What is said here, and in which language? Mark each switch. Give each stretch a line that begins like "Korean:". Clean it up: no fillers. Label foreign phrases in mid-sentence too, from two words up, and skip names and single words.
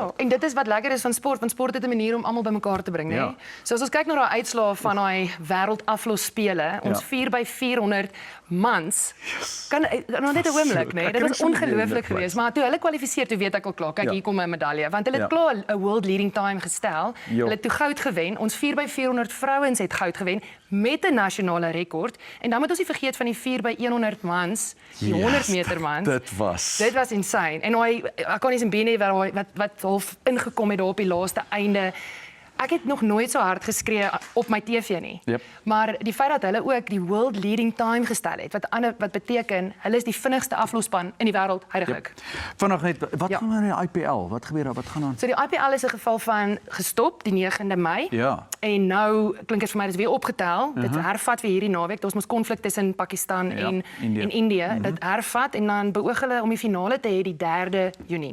Afrikaans: Ja, en dit is wat lekker is van sport, want sport het 'n manier om almal bymekaar te bring, né? So as ons kyk na daai uitslae van daai wêreldaflosspele, ons 4x400 mans, kan nog net 'n oomblik, né? Dit was ongelooflik geweest, maar toe hulle kwalifiseer, toe weet ek al klaar, kyk hier kom my medalje, want hulle het klaar 'n
English: world leading time
Afrikaans: gestel. Hulle het toe goud gewen. Ons 4x400 vrouens het goud gewen met 'n nasionale rekord. En dan moet ons nie vergeet van die 4x100 mans, die 100 meter mans. Dit was insane. En hy kan nie Mbene wat half ingekom het daar op die laaste einde. Ek het nog nooit so hard geskree op my TV nie. Maar die feit dat hulle ook die
English: world leading time
Afrikaans: gestel het, wat beteken hulle is die vinnigste aflosspan in die wêreld huidigelik. Vanaand net wat gaan aan in die IPL? Wat gebeur daar? Wat gaan aan? So die IPL is 'n geval van gestop die 9de Mei. En nou klink dit vir my dis weer opgetel. Dit hervat weer hierdie naweek. Daar's mos konflik tussen Pakistan en Indië. Dit hervat en dan beoog hulle om die finale te hê die 3de Junie.